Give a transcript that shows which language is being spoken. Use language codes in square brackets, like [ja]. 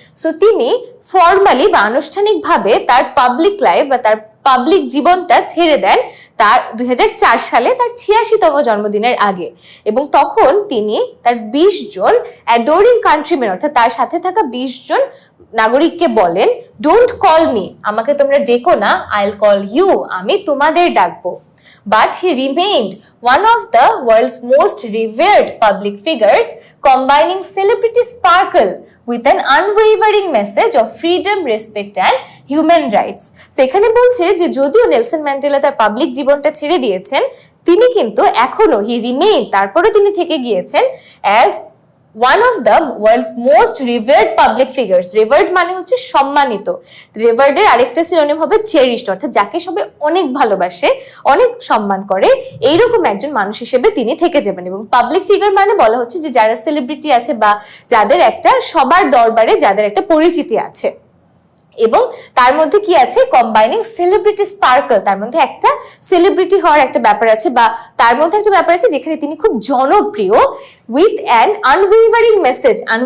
[bn] So তিনি formally বা আনুষ্ঠানিকভাবে তার পাবলিক লাইফ বা তার পাবলিক জীবনটা ছেড়ে দেন তার 2004 সালে তার 86তম জন্মদিনের আগে, এবং তখন তিনি তার 20 জন অ্যাডোরিং কান্ট্রিমেন অর্থাৎ তার সাথে থাকা 20 জন নাগরিককে বলেন, [en] don't call me, [bn] আমাকে তোমরা ডেকো না, [en] I'll call you, [bn] আমি তোমাদের ডাকবো। [en] But he remained one of the world's most revered public figures, combining celebrity sparkle with an unwavering message of freedom, respect and human rights. [bn] So এখানে বলছে যে যদিও নেলসন ম্যান্ডেলা তার পাবলিক জীবনটা ছেড়ে দিয়েছেন, তিনি কিন্তু এখনো [en] he remain, [bn] তারপরে তিনি থেকে গিয়েছেন as [en] one of the world's most revered public figures. [bn] Revered মানে হচ্ছে সম্মানিত, revered এর আরেকটা সিনোনিম হবে cherished, অর্থাৎ যাকে সবাই অনেক ভালোবাসে, অনেক সম্মান করে, এইরকম একজন মানুষ হিসেবে তিনি থেকে যাবেন। এবং পাবলিক ফিগার মানে বলা হচ্ছে যে যারা সেলিব্রিটি আছে বা যাদের একটা সবার দরবারে যাদের একটা পরিচিতি আছে, এবং তার মধ্যে কি আছে, [en] combining celebrity sparkle, [bn] তার মধ্যে একটা সেলিব্রিটি হওয়ার একটা ব্যাপার আছে, বা তার মধ্যে একটা ব্যাপার আছে যেখানে তিনি খুব জনপ্রিয়, [en] With an unwavering message.